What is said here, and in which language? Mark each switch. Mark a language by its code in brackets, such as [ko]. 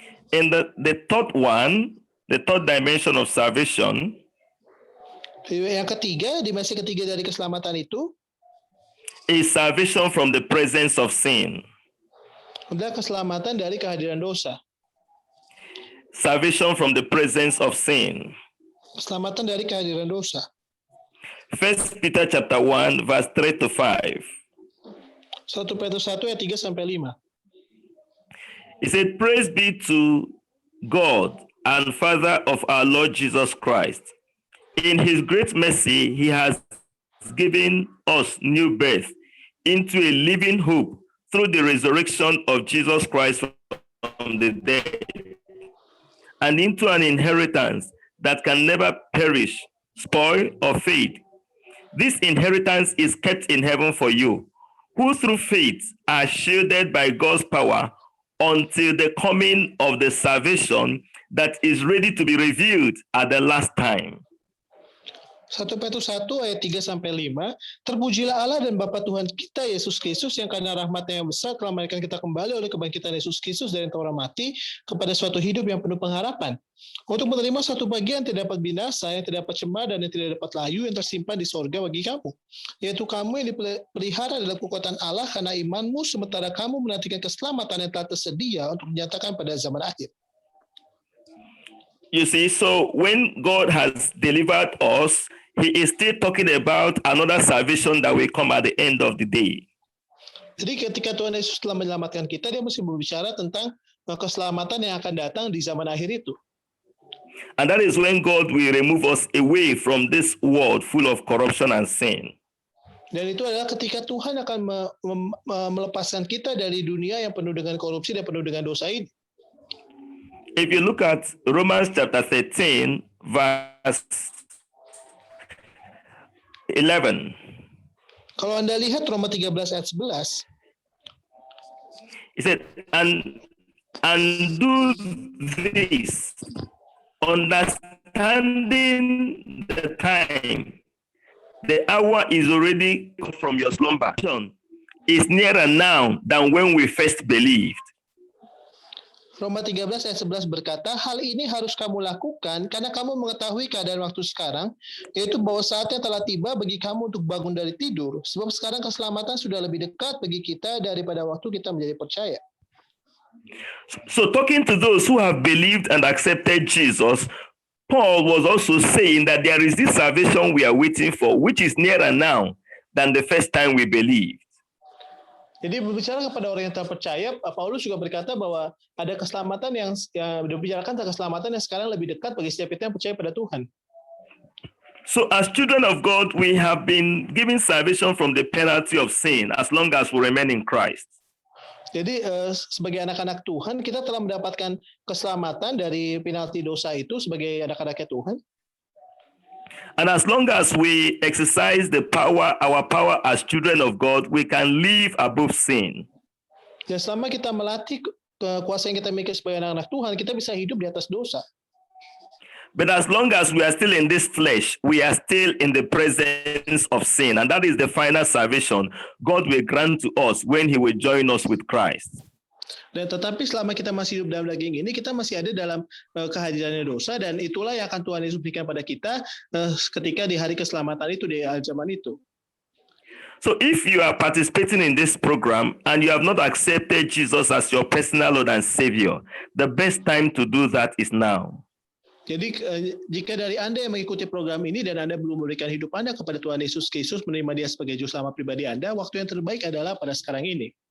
[en] And the third one, the third dimension of salvation, [id] yang ketiga, dimensi ketiga dari keselamatan itu [en] is salvation from the presence of sin. [id] adalah keselamatan dari kehadiran dosa. [en] Salvation from the presence of sin. [id] Keselamatan dari kehadiran dosa. [en] 1 Peter chapter 1, verse 3 to 5. [id] 1 Petrus 1 ayat 3 sampai 5. [en] He said, praise be to God and Father of our Lord Jesus Christ. In His great mercy, He has given us new birth into a living hope through the resurrection of Jesus Christ from the dead, and into an inheritance that can never perish, spoil, or fade. This inheritance is kept in heaven for you, who through faith are shielded by God's power until the coming of the salvation that is ready to be revealed at the last time. [id] 1 Petrus 1 ayat 3 sampai 5, terpujilah Allah dan Bapa Tuhan kita Yesus Kristus yang karena rahmat-Nya yang besar telah melahirkan kita kembali oleh kebangkitan Yesus Kristus dari antara orang mati kepada suatu hidup yang penuh pengharapan. Untuk menerima suatu bagian yang tidak dapat binasa, yang tidak dapat cemar dan yang tidak dapat layu yang tersimpan di sorga bagi kamu. Yaitu kamu yang dipelihara dalam kekuatan Allah karena imanmu sementara kamu menantikan keselamatan yang telah tersedia untuk dinyatakan pada zaman akhir. [en] You see, so when God has delivered us, He is still talking about another salvation that will come at the end of the day. [id] Jadi ketika Tuhan Yesus telah menyelamatkan kita, Dia mesti berbicara tentang keselamatan yang akan datang di zaman akhir itu. [en] And that is when God will remove us away from this world full of corruption and sin. [id] Dan itu adalah ketika Tuhan akan melepaskan kita dari dunia yang penuh dengan korupsi dan penuh dengan dosa ini. [en] If you look at Romans chapter 13, verse 11. [id] Kalau Anda lihat Roma 13 ayat 11, [en] He said, and do this, understanding the time, the hour is already from your slumber, is nearer now than when we first believed. [id] Roma 13 ayat 11 berkata, hal ini harus kamu lakukan karena kamu mengetahui keadaan waktu sekarang, yaitu bahwa saatnya telah tiba bagi kamu untuk bangun dari tidur, sebab sekarang keselamatan sudah lebih dekat bagi kita daripada waktu kita menjadi percaya. [en] So talking to those who have believed and accepted Jesus, Paul was also saying that there is this salvation we are waiting for, which is nearer now than the first time we believed. [id] Jadi berbicara kepada orang yang telah percaya, Paulus juga berkata bahwa ada keselamatan yang dibicarakan tentang keselamatan yang sekarang lebih dekat bagi setiap kita yang percaya pada Tuhan. [en] So as children of God, we have been given salvation from the penalty of sin as long as we remain in Christ. [id] Jadi sebagai anak-anak Tuhan, kita telah mendapatkan keselamatan dari penalti dosa itu sebagai anak-anaknya Tuhan. [en] And as long as we exercise our power as children of God, we can live above sin. [id] Dan selama kita melatih kuasa yang kita miliki sebagai anak-anak Tuhan, kita bisa hidup di atas dosa. [en] But as long as we are still in this flesh, we are still in the presence of sin. And that is the final salvation God will grant to us when he will join us with Christ. [id] Dan tetapi selama kita masih hidup dalam daging ini, kita masih ada dalam kehadirannya dosa, dan itulah yang akan Tuhan Yesus berikan pada kita ketika di hari keselamatan itu, di zaman itu. [en] So if you are participating in this program and you have not accepted Jesus as your personal Lord and Savior, the best time to do that is now. [id] Jadi jika dari Anda yang mengikuti program ini dan Anda belum memberikan hidup Anda kepada Tuhan Yesus Kristus, menerima Dia sebagai juru selamat pribadi Anda, waktu yang terbaik adalah pada sekarang ini.